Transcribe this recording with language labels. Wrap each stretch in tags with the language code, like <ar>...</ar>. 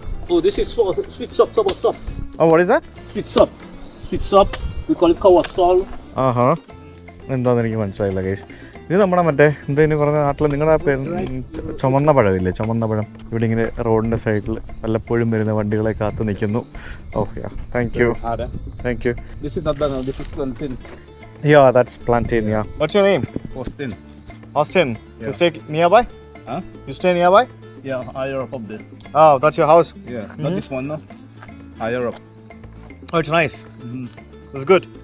<en>Oh, this is for sweet sop, sop. Oh, what is that? Sweet sop. Sweet sop. We call it kawasol.</en> <ml>ആഹാ, എന്താണെന്ന് എനിക്ക് മനസ്സിലായില്ല guys. ഇത് നമ്മുടെ മറ്റേ എന്തെന്ന് പറഞ്ഞ നാട്ടിൽ നിങ്ങളുടെ ചുമന്ന പഴമില്ലേ, ചുമന്ന പഴം. ഇവിടെ ഇങ്ങനെ റോഡിൻ്റെ സൈഡിൽ വല്ലപ്പോഴും വരുന്ന വണ്ടികളെ കാത്തു നിൽക്കുന്നു.</ml> <en>Okay, thank you. Thank you. This is not banana, this is plantain. Yeah, that's plantain, yeah. What's your name? Austin. Austin. Yeah. You stay nearby? Huh? You stay nearby? Yeah, higher up there. Oh, that's your house? Yeah, not this one, no. Higher up. Oh, it's nice. It's good.</en>